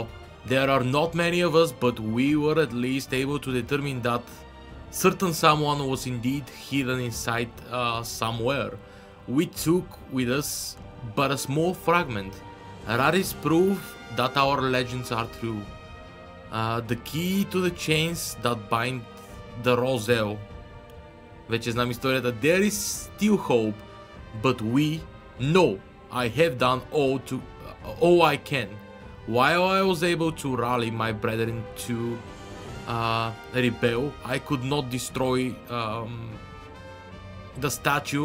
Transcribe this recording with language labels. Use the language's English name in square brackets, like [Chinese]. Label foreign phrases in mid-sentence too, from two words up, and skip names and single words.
[English] There are not many of us, but we were at least able to determine that certain someone was indeed hidden inside somewhere. We took with us but a small fragment. That is proof that our legends are true. The key to the chains that bind the Roselle. [Bulgarian] Вече знам историята. [English] There is still hope, but we know I have done all I can. While I was able to rally my brethren to rebel, I could not destroy the statue.